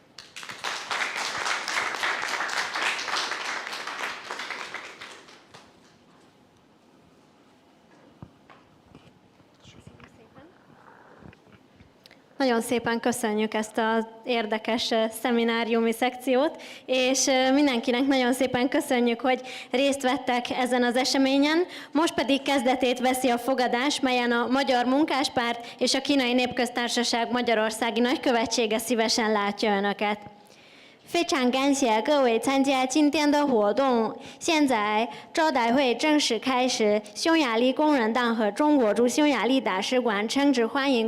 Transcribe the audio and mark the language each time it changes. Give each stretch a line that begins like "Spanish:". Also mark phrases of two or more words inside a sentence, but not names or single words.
Hungarian: Nagyon szépen köszönjük ezt az érdekes szemináriumi szekciót, és mindenkinek nagyon szépen köszönjük, hogy részt vettek ezen az eseményen. Most pedig kezdetét veszi a fogadás, melyen a Magyar Munkáspárt és a Kínai Népköztársaság Magyarországi Nagykövetsége szívesen látja Önöket.
Chinese: 非常感谢各位参加今天的活动。现在招待会正式开始，匈牙利工人党和中国驻匈牙利大使馆诚挚欢迎